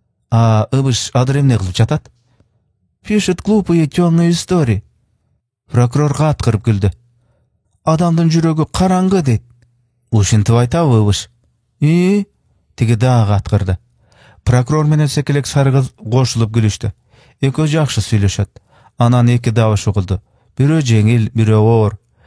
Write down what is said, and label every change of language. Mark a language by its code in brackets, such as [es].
[ky] А ыбыш адыр эмне кылып жатат? [ru] Пишет глупые темные истории. [ky] Прокурорга аткырып күлдү. Адамдын жүрөгү караңгы дейт. Ушинтип айтабы ыбыш? Тиги дагы аткырды. Прокурор менен Секелек сары кыз кошулуп күлүштү. Экөө жакшы сүйлөшөт. Анан эки добуш угулду. Бирөө жеңил, бирөө оор.